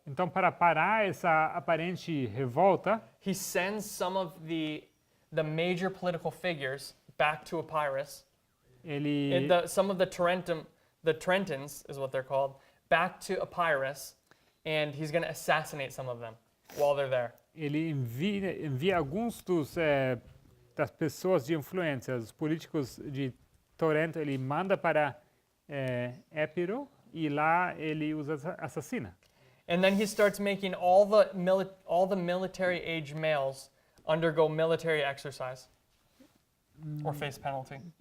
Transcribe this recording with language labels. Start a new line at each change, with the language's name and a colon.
Portuguese: Então, para parar essa aparente revolta,
English: he sends some of the major political figures back to Epirus. Some of the Trentins is what they're called, back to Epirus, and he's going to assassinate some of them while they're there.
Portuguese: ele envia alguns das pessoas de influência, os políticos de Torrento, ele manda para Épiro e lá ele os assassina.
English: And then he starts making all the military age males undergo military exercise or face penalty.